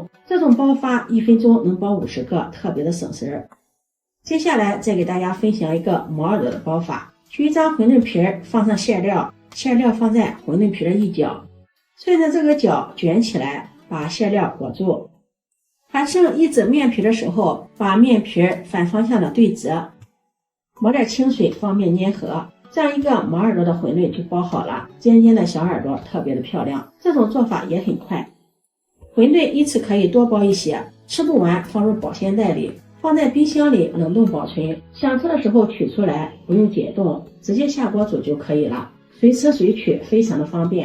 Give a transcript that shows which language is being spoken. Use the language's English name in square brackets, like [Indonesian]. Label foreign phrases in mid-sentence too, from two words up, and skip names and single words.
[Chinese] 這種包法1分鐘能包50個，特別的省事兒。接下來再給大家分享一個毛耳朵的包法。取1張餛飩皮兒，放上餡料，餡料放在餛飩皮的一角，順着這個角捲起來，把餡料裹住。還剩1指面皮的時候，把面皮反方向的对折，抹點清水方便粘合，這樣一個毛耳朵的餛飩就包好了。尖尖的小耳朵特別的漂亮，這種做法也很快。餛飩一次可以多包一些，吃不完放入保鮮袋裡，放放在冰箱里冷凍保存，想吃的时候取出来，不用解冻，直接下锅煮就可以了，随吃随取，非常的方便。